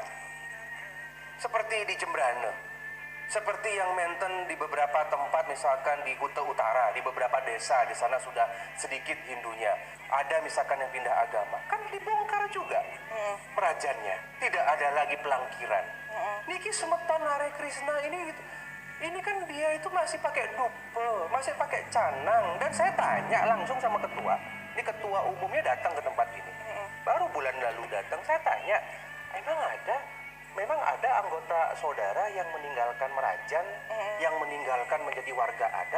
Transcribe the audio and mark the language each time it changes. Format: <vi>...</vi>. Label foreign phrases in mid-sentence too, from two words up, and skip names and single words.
<id>Seperti di Jembrane, seperti yang Menten di beberapa tempat, misalkan di Kuta Utara, di beberapa desa, di sana sudah sedikit Hindunya. Ada misalkan yang pindah agama, kan dibongkar juga perajannya. Tidak ada lagi pelangkiran.</id> <ban>Niki semeton</ban> <id>Hare Krishna ini kan dia itu masih pakai dupe, masih pakai canang. Dan saya tanya langsung sama ketua, ini ketua umumnya datang ke tempat ini. Baru bulan lalu datang, saya tanya, memang ada anggota saudara yang meninggalkan merajan, yang meninggalkan menjadi warga adat.</id>